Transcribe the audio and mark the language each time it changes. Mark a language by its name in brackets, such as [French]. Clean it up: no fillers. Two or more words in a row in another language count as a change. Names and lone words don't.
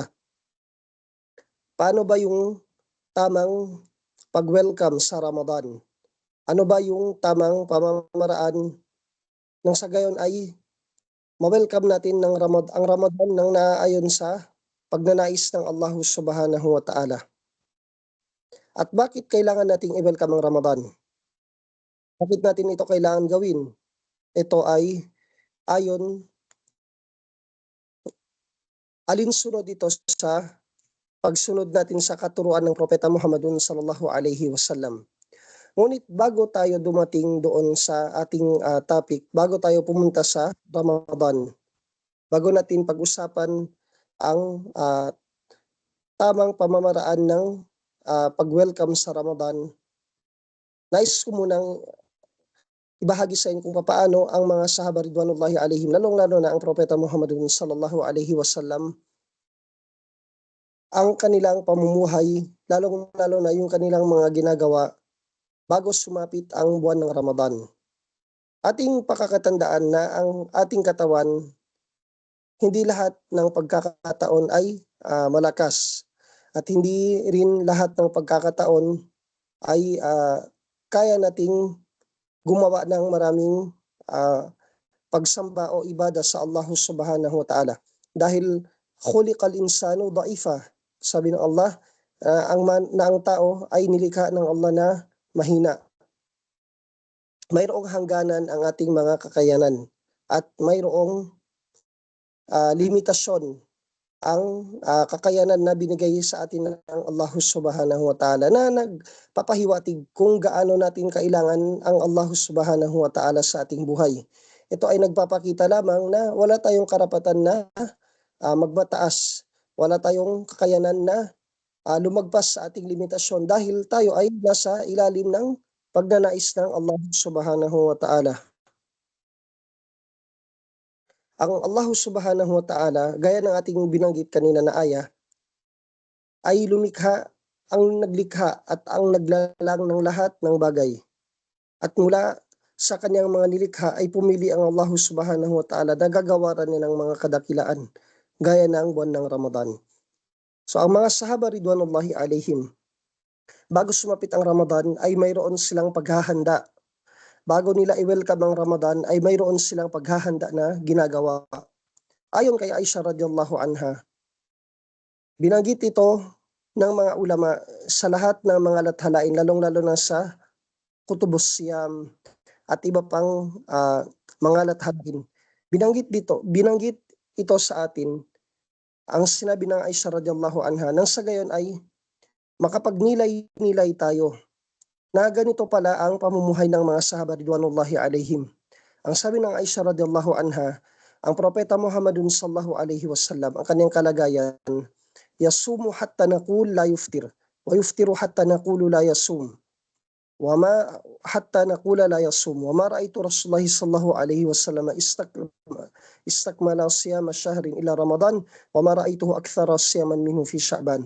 [Filipino] Paano ba yung tamang pag-welcome sa Ramadan? Ano ba yung tamang pamamaraan nang sa gayon ay ma-welcome natin ang Ramadan nang naaayon sa pagnanais ng Allah [Arabic] سبحانه وتعالى? [Filipino] At bakit kailangan nating i-welcome ang Ramadan? Bakit natin ito kailangan gawin? Ito ay alinsunod ito sa pagsunod natin sa katuruan ng Propeta Muhammadun [Arabic] صلى الله عليه وسلم. [Filipino] Ngunit bago tayo dumating doon sa ating topic, bago tayo pumunta sa Ramadan, bago natin pag-usapan ang tamang pamamaraan ng pag-welcome sa Ramadan, nais ko munang ibahagi sa inyo kung paano ang mga sahaba [Arabic] رضوان الله عليهم, [Filipino] lalong-lalo na ang Propeta Muhammadun [Arabic] صلى الله عليه وسلم, [Filipino] ang kanilang pamumuhay, lalong-lalo na yung kanilang mga ginagawa bago sumapit ang buwan ng Ramadan. Ating pakakatandaan na ang ating katawan, hindi lahat ng pagkakataon ay malakas at hindi rin lahat ng pagkakataon ay kaya nating gumawa ng maraming pagsamba o ibada sa Allah [Arabic] سبحانه وتعالى. Dahil خلق الإنسان ضعيفا. [Filipino] Sabi ng Allah, ang tao ay nilikha ng Allah na mahina. Mayroong hangganan ang ating mga kakayanan at mayroong limitasyon ang kakayanan na binigay sa atin ng Allah [Arabic] سبحانه وتعالى [Filipino] na nagpapahiwatig kung gaano natin kailangan ang Allah [Arabic] سبحانه وتعالى [Filipino] sa ating buhay. Ito ay nagpapakita lamang na wala tayong karapatan na magmataas, wala tayong kakayanan na lumagpas sa ating limitasyon dahil tayo ay nasa ilalim ng pagnanais ng Allah [Arabic] سبحانه وتعالى. [Filipino] Ang Allah [Arabic] سبحانه وتعالى, [Filipino] gaya ng ating binanggit kanina na aya, ay lumikha, ang naglikha at ang naglalang ng lahat ng bagay. At mula sa kanyang mga nilikha ay pumili ang Allah [Arabic] سبحانه وتعالى [Filipino] na gagawaran niya ng mga kadakilaan, gaya ng buwan ng Ramadan. So ang mga sahaba [Arabic] رضوان الله عليهم, [Filipino] bago sumapit ang Ramadan ay mayroon silang paghahanda. Bago nila i-welcome ang Ramadan ay mayroon silang paghahanda na ginagawa. Ayon kay Aisha [Arabic] رضي الله عنها, [Filipino] binanggit ito ng mga ulama sa lahat ng mga lathalain, lalong-lalo na sa Kutubus Siyam at iba pang mga lathalain. Binanggit ito sa atin ang sinabi ng Aisha [Arabic] رضي الله عنها [Filipino] nang sa gayon ay makapagnilay-nilay tayo na ganito pala ang pamumuhay ng mga sahaba [Arabic] رضوان الله عليهم. [Filipino] Ang sabi ng Aisha [Arabic] رضي الله عنها, [Filipino] ang propeta Muhammadun [Arabic] صلى الله عليه وسلم, [Filipino] ang kanyang kalagayan, [Arabic] يصوم حتى نقول لا يفطر، ويفطر حتى نقول لا يصوم، وما حتى نقول لا يصوم، وما رأيت رسول الله صلى الله عليه وسلم استكمل صيام شهر إلا رمضان، وما رأيته أكثر صياما منه في شعبان.